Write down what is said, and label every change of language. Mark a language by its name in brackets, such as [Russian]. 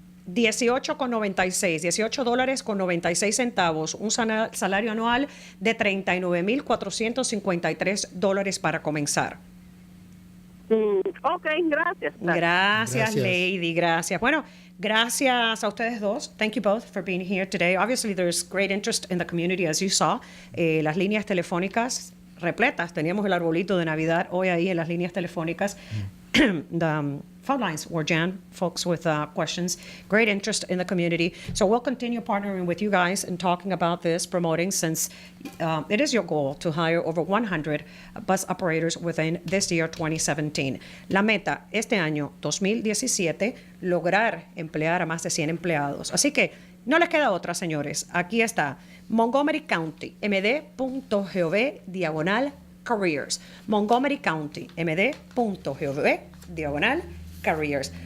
[Spanish] $18.96, $18.96, un salario anual de $39,453 para comenzar. Ok, gracias. Gracias, Lady, gracias. Bueno, gracias a ustedes dos. [English] Thank you both for being here today. Obviously, there's great interest in the community, as you saw. [Spanish] Las líneas telefónicas repletas. Teníamos el arbolito de Navidad hoy ahí en las líneas telefónicas. [English] The phone lines were jammed, folks with questions. Great interest in the community. So we'll continue partnering with you guys and talking about this, promoting, since it is your goal to hire over 100 bus operators within this year, 2017. [Spanish] La meta este año, 2017, lograr emplear a más de 100 empleados. Así que no les queda otra, señores. Aquí está. [English] Montgomery County, md.gov/careers. Montgomery County, md.gov/careers.